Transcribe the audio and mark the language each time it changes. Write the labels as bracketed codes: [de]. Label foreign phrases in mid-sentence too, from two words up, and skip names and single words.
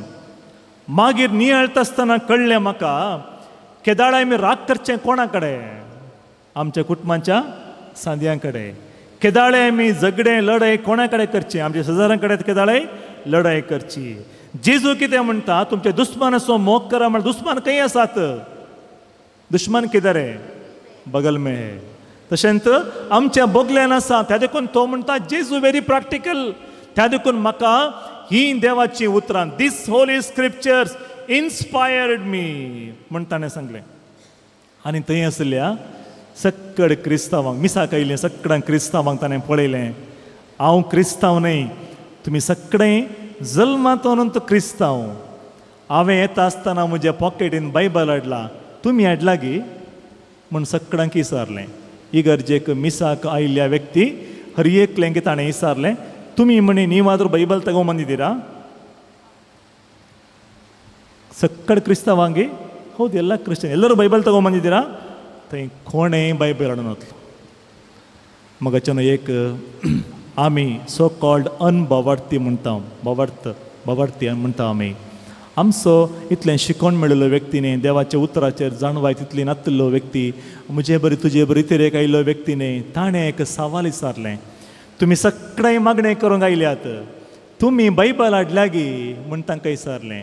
[kok] मागीर नियाळता आसतना कळ्ळें म्हाका केदाळे आमी राग करचें कोणा कडेन, आमच्या कुटुंबाच्या सांद्यां कडेन. केदाळे आमी झगडें लढाई कोणा कडेन करचें, आमच्या शेजाऱ्यां कडेन केदाळे लढाई करची. जेजू कितें म्हणटा तुमच्या दुस्मानाचो मोग करा म्हळ्यार दुस्मान खंय आसात, [hi] दुश्मन कितें रे बगल में है. [kok] तशेंच आमच्या बोगल्यान आसा. त्या देखून तो म्हणटा जेजू [en] very practical. [kok] त्या देखून म्हाका ही देवाची उतरां, [en] this holy scriptures inspired me [kok] म्हण ताणें सांगलें. आनी थंय आसल्या सक्कड क्रिस्तांवांक मिसाक आयिल्लें सक्कडांक क्रिस्तांवांक ताणें पळयलें. हांव क्रिस्तांव न्हय, तुमी सगळे जल्मातून क्रिस्तांव. हांवें येता आसतना म्हज्या पॉकेटीन बायबल हाडला, तुमी हाडला गी म्हूण सगळ्यांक विचारलें. इगर्जेक मिसाक आयिल्ल्या व्यक्ती हर एकलें ताणें विचारलें, तुमी म्हणे [kn] ನೀವಾದರೂ ಬೈಬಲ್ ತಗೊಂಬಂದಿದ್ದೀರಾ? ಸಕ್ಕಡ ಕ್ರಿಸ್ತವಾಂಗಿ ಹೌದು, ಎಲ್ಲ ಕ್ರಿಶ್ಚಿಯನ್ ಎಲ್ಲರೂ ಬೈಬಲ್ ತಗೊಂಬಂದಿದ್ದೀರಾ? [kok] थंय कोणेंय बायबल हाडून वतलो. मगाच्यान एक आमी [en] so called [kok] अनबवार्थी म्हणटा, बवार्थी म्हणटा आमी. आमचो इतलें शिकोण मेळिल्लो व्यक्तीने, देवाच्या उतराचेर जाणवाय तितली नासलेलो व्यक्ती, म्हजे बरी तुजे बरी तरेक आयिल्लो व्यक्तीने ताणें एक सवाल विचारलें, तुमी सगळें मागणें करूंक आयल्यात, तुमी बायबल हाडल्या गी म्हूण तांकां विचारलें.